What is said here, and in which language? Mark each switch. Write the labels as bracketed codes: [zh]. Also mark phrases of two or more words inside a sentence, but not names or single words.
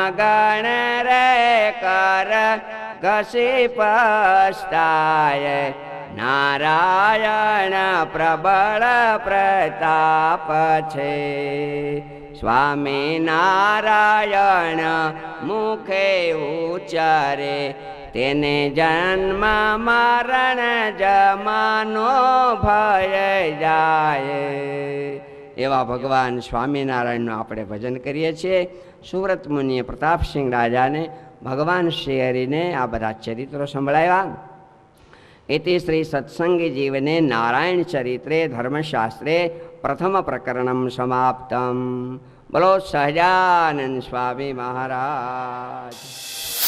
[gu] ગણ રે કર ઘસી પસ્તાય, નારાયણ પ્રબળ પ્રતાપ છે, સ્વામી નારાયણ મુખે ઉચ્ચારે, તેને જન્મ મરણ જમાનો ભય જાય. એવા ભગવાન સ્વામિનારાયણનું આપણે ભજન કરીએ છીએ. સુવ્રત મુનિએ પ્રતાપસિંહ રાજાને ભગવાન શ્રી હરિને આ બધા ચરિત્રો સંભળાવ્યા. [sa] इति श्री सत्संगी जीवने नारायण चरित्रे धर्मशास्त्रे प्रथम प्रकरणं समाप्तम्. [hi] बोलो सहजानंद स्वामी महाराज.